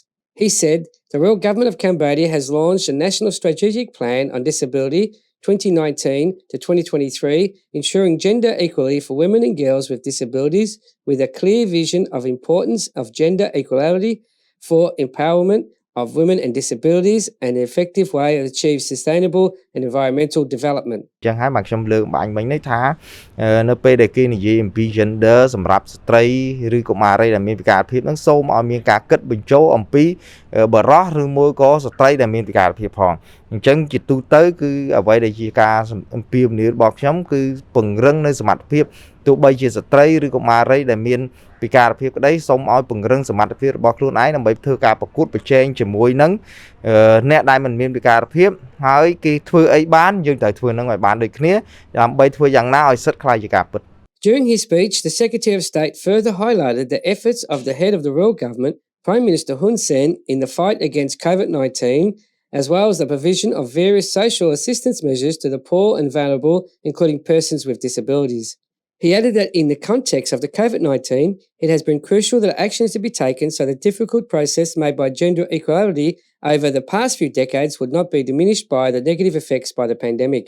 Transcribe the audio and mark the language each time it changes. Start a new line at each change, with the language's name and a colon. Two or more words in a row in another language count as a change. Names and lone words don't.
English: He said the Royal Government of Cambodia has launched a National Strategic Plan on Disability 2019 to 2023, ensuring gender equality for women and girls with disabilities with a clear vision of importance of gender equality for empowerment of women and disabilities and an effective way to achieve sustainable and environmental development.
Khmer: ចឹងហើយមកខ្ញុំលើកបាញ់មិញនេះថានៅពេលដែលគេនិយាយអំពី gender សម្រាប់ស្ត្រីឬកុមារីដែលមានពិការភាពហ្នឹងសូមឲ្យមានការ គិតបញ្ចូលអំពីបរិសុទ្ធឬមួយក៏ស្ត្រីដែលមានពិការភាពផងអញ្ចឹងជាទូទៅគឺអ្វីដែលជាការអំពាវនាវរបស់ខ្ញុំគឺពង្រឹងនៅសមត្ថភាពទោះបីជាស្ត្រីឬកុមារីដែលមានពិការភាពក្តីសូមឲ្យពង្រឹងសមត្ថភាពរបស់ខ្លួនឯងដើម្បីធ្វើការប្រកួតប្រជែងជាមួយនឹងអ្នកដែលមិនមានពិការភាពហើយគេធ្វើអីបានយើងត្រូវធ្វើនឹងឲ្យបានដូចគ្នាដើម្បីធ្វើយ៉ាងណាឲ្យសិទ្ធិខ្លាយជាការពិត
English: During his speech, the Secretary of State further highlighted the efforts of the head of the Royal Government, Prime Minister Hun Sen in the fight against COVID-19, as well as the provision of various social assistance measures to the poor and vulnerable, including persons with disabilities. He added that in the context of the COVID-19, it has been crucial that action is to be taken so the difficult process made by gender equality over the past few decades would not be diminished by the negative effects by the pandemic.